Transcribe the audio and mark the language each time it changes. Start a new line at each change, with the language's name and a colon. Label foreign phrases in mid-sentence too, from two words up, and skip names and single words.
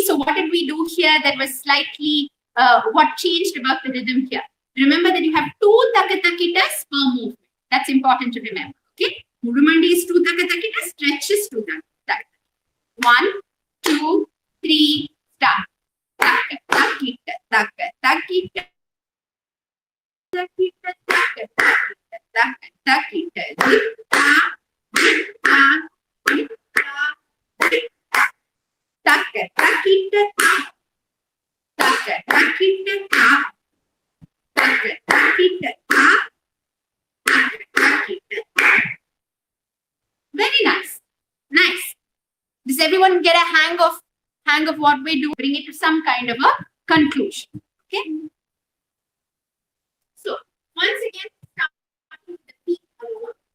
English: So what did we do here that was slightly, what changed about the rhythm here? Remember that you have 2 takatakitas per movement. That's important to remember. Okay? Mudumandi is 2 takatakitas, stretches 2 takatakitas. 1, 2, 3, start. Takatakita, takatakita. Takita, takatakita, takatakita. Dikta, dikta, dikta, dikta. Takatakita, takatakita, very nice. Nice. Does everyone get a hang of what we do? Bring it to some kind of a conclusion. Okay. So once again, starting with the feet alone.